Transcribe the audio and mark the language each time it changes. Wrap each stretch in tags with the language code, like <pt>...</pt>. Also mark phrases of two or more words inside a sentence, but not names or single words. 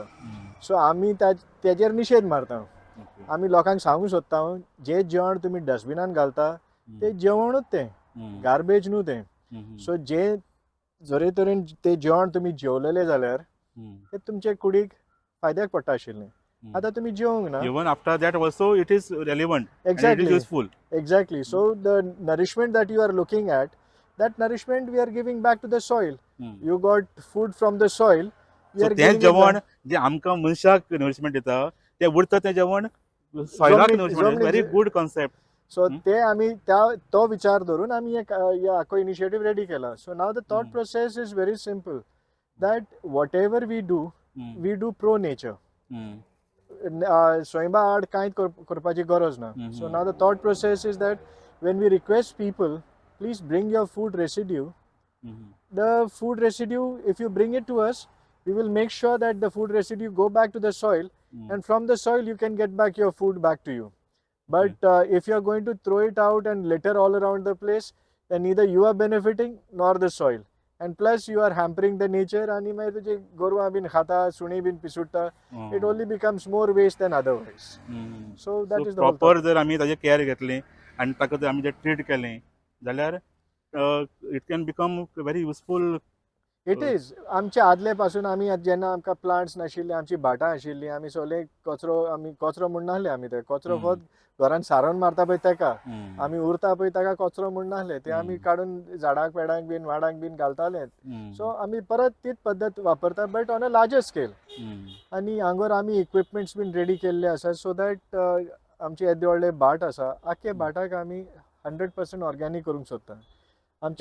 <kok>सो आमी तेजेर निशेध मारता. आमी लोकांक सांगूंक सोदता जे जेवण तुमी डस्टबिनान घालता तें जेवणूच तें गार्बेज न्हू तें. सो जे जरे तरेन तें जेवण तुमी जेवलेले जाल्यार तें तुमचे कुडीक फायद्याक पडटा आशिल्लें. आतां तुमी जेवंक ना.</kok> <en>Even after that also it is relevant and it is रेलिवंट एंड इट इज Exactly. युजफूल. Exactly. So the nourishment that you are looking at, that nourishment we are giving back to the soil. You got food from the soil. We सो are</en> <kok>तें</kok> <en>giving it</en> <kok>जेवण</kok> <en>back.</en> <kok>जे आमकां मनशाक नरिशमेंट दिता तें उरता तें जेवण सॉयलाक नरिशमेंट.</kok> <en>Very good concept.</en> <kok>सो ते आमी तो विचार धरून आमी आखो इनिशिएटीव रेडी केला.</kok> <en>So now the thought process is very simple that whatever we do pro nature.</en> <kok>स्वयंबा आड कांयच करपाची गरज ना.</kok> <en>So now the thought process is that when we request people please bring your food residue. The food residue, if you bring it to us, we will make sure that the food residue go back to the soil, and from the soil you can get back your food back to you. But if you are going to throw it out and litter all around the place, then neither you are benefiting nor the soil, and plus you are hampering the nature.</en> <kok>आणि मागीर तुजे गोरवां बीन खाता, सुणी बीन पिसुट्टा.</kok> <en>It only becomes more waste than otherwise. So that is the whole प्रॉपर thought.</en> <kok>जर आमी ताजें केअर घेतलें आनी ताका जर आमी जर ट्रीट केलें जाल्यार</kok> <en>it can become very useful. It is</en> <kok>आमचे आदले पासून आमी जेन्ना आमकां प्लांट्स नाशिल्ले आमची भाटां आशिल्लीं आमी सगळे कचरो म्हूण नासले आमी ते कचरो फक्त घरान सारोन मारता पळय तेका आमी उरता पळय ताका कचरो म्हूण नासले ते आमी काडून झाडांक पेडांक बीन वाडांक बीन घालताले सो आमी परत तीच पद्दत वापरता</kok> <en>but on a larger scale</en> <kok>आनी हांगर आमी इक्विपमेंट्स बीन रेडी केल्ले आसा</kok> <en>so that</en> <kok>आमचे येदे व्हडले भाट आसा आख्खे भाटाक आमी 100% ऑर्गॅनीक करूंक सोदता आमचे</kok>